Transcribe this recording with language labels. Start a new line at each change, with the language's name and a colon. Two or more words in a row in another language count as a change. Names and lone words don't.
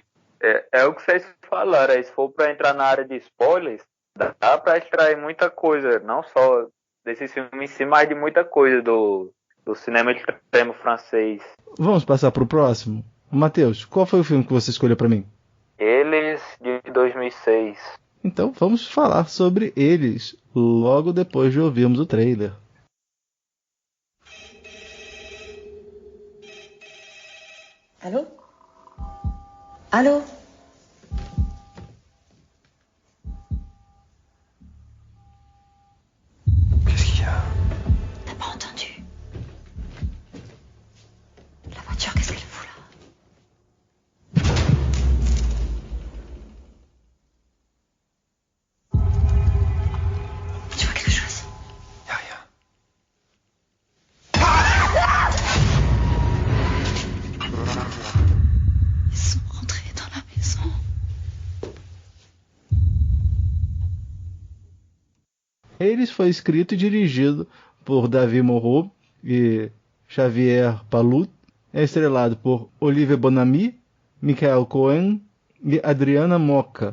Portuguese: É o que vocês falaram, se for para entrar na área de spoilers, dá para extrair muita coisa, não só desse filme em si, mas de muita coisa do cinema extremo francês. Vamos passar para o próximo? Matheus, qual foi o filme que você escolheu para mim? Eles, de 2006. Então vamos falar sobre Eles, logo depois de ouvirmos o trailer.
French: Allô? Allô? Qu'est-ce qu'il y a? T'as pas entendu? La voiture, qu'est-ce qu'elle fout là? Tu vois quelque chose? Y a rien. Ils sont rentrés dans la maison.
Portuguese: Eles foi escrito e dirigido por David Moreau e Xavier Palut. É estrelado por Olivier Bonamy, Michael Cohen e Adriana Moca.